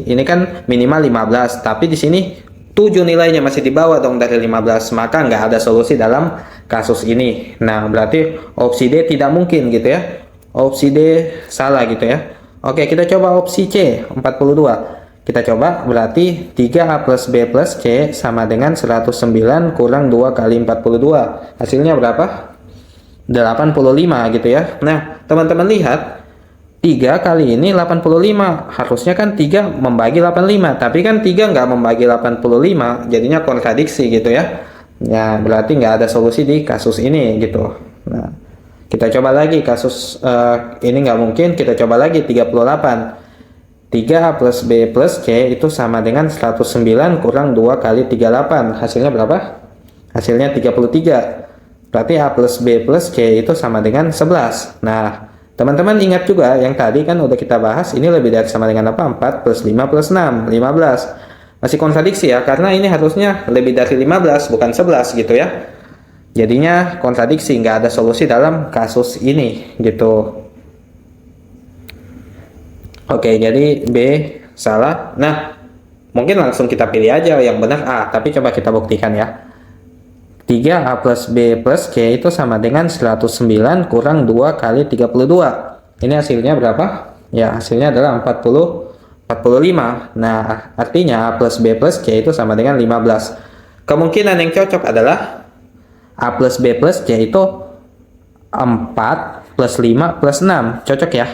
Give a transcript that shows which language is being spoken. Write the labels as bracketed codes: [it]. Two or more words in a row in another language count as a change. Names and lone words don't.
[id] Ini kan minimal 15, tapi di sini 7 nilainya masih di bawah dong dari 15, maka nggak ada solusi dalam kasus ini. Nah, berarti opsi D tidak mungkin gitu ya. Opsi D salah gitu ya. Oke, kita coba opsi C, 42. Kita coba, berarti 3A plus B plus C sama dengan 109 kurang 2 kali 42. Hasilnya berapa? 85 gitu ya. Nah, teman-teman lihat, 3 kali ini 85, harusnya kan 3 membagi 85, tapi kan 3 nggak membagi 85, jadinya kontradiksi gitu ya. Ya, berarti nggak ada solusi di kasus ini gitu. Nah, kita coba lagi kasus ini nggak mungkin, kita coba lagi 38. 3A plus B plus C itu sama dengan 109 kurang 2 kali 38, hasilnya berapa? Hasilnya 33. Berarti A plus B plus C itu sama dengan 11. Nah, teman-teman ingat juga yang tadi kan udah kita bahas, ini lebih dari sama dengan apa? 4 plus 5 plus 6, 15. Masih kontradiksi ya, karena ini harusnya lebih dari 15, bukan 11 gitu ya. Jadinya kontradiksi, nggak ada solusi dalam kasus ini gitu. Oke, jadi B salah. Nah, mungkin langsung kita pilih aja yang benar A, tapi coba kita buktikan ya. 3A plus B plus C itu sama dengan 109 kurang 2 kali 32. Ini hasilnya berapa? Ya, hasilnya adalah 45. Nah, artinya A plus B plus C itu sama dengan 15. Kemungkinan yang cocok adalah A plus B plus C itu 4 plus 5 plus 6. Cocok ya?